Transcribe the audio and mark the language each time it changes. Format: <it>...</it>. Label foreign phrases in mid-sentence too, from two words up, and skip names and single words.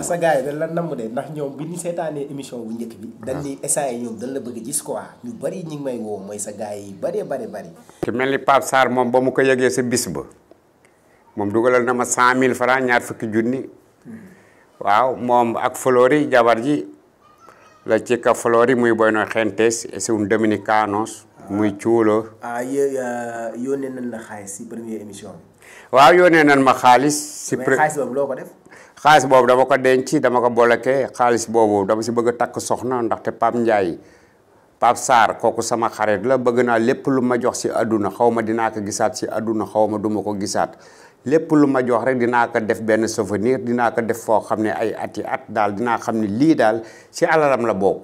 <wo>ndax sa gars yi dañ la namm de ndax ñoom bi ñu seetaanee émission bu njëkk bi. dañ ni essayé ñoom dañ la bëgg a gis quoi ñu bari ñu ngi may woo mooy sa gars yi bari. ki mel ni Pape Sarr moom ba mu ko yëgee sa bis ba moom dugalal na ma 100 000 francs ñaar fukki junni waaw moom ak Flori jabar ji la</wo> <es>chica Flori muy bueno gentes es un dominicanos muy chulo.</es> <wo>yónnee nañ la xaalis si</wo> <fr>première émission</fr> <wo>bi. waaw yónnee nañ ma xaalis. xaalis boobu loo ko def. xaalis boobu dama ko denc dama ko boleke xaalis boobu dama si bëgg a takk soxna ndaxte Pape Ndiaye Pape Sarr kooku sama xarit la bëgg naa lépp lu ma jox si àdduna xaw ma dinaa ko gisaat si àdduna xaw ma duma ko gisaat lépp lu ma jox rek dinaa ko def benn souvenir dinaa ko def foo xam ne ay ati at daal dinaa xam ne lii daal si alalam la bokk.</wo>